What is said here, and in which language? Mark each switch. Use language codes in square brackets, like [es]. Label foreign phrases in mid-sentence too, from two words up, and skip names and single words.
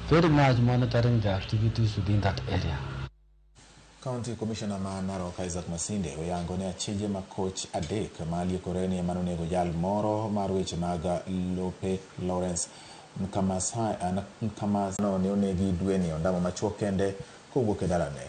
[en] very much monitoring the activities within that area. County Commissioner [luo] ma Narok Isaac Masinde oyango ne Achije ma coach adek ma liekoreni manonego jal moro mar weche mag lope Lawrence Nkamasano ne onegi dweni ondamo machuok kende kowuok e dalane.